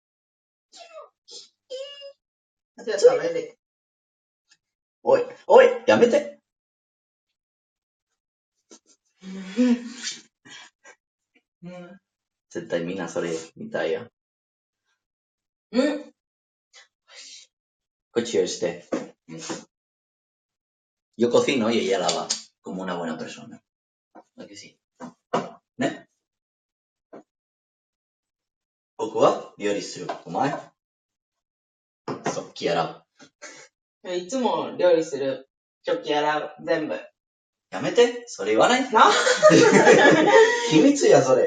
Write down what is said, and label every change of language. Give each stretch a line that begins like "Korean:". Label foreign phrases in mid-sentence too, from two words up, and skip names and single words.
Japanese: じゃあ食べれ。おい、おい、やめて。絶対みんなそれ見たいよ。
Spanish: Coche este. Yo cocino y ella lava, como una buena persona. ¿A que sí?
Japanese: ¿Ne? 僕は料理する。お前食器洗う。いつも料理する。食器洗う。全部。やめて。それ言わない。な秘密や、それ。